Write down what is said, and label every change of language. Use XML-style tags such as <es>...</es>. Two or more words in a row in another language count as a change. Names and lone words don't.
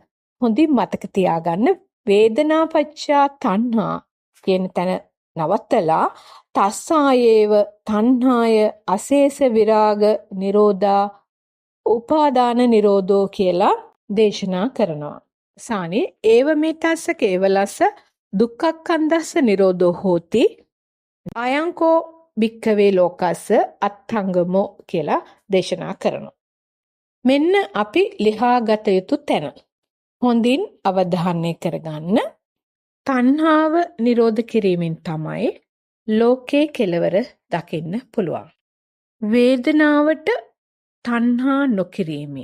<si>හොඳින් මතක තියාගන්න</si> <pi>වේදනාපච්චය තණ්හා</pi> <si>කියන තැන නවත්තලා</si> <pi>තස්සායේව තණ්හාය අශේෂ විරාග නිරෝධා උපාදාන නිරෝධෝ</pi> <si>කියලා දේශනා කරනවා.</si> <pi>සානේ ඒව මෙතස්ස කේවලස්ස දුක්ඛක්ඛන්දස්ස නිරෝධෝ හෝති අයංකෝ භික්ඛවේ ලෝකස්ස අත්තංගමෝ</pi> <si>කියලා දේශනා කරනවා. මෙන්න අපි ලියාගත යුතු තැන. හොඳින් අවධානය කරගන්න. තණ්හාව නිරෝධ කිරීමෙන් තමයි ලෝකේ කෙලවර දකින්න පුළුවන්. වේදනාවට තණ්හා නොකිරීමෙන්.</si>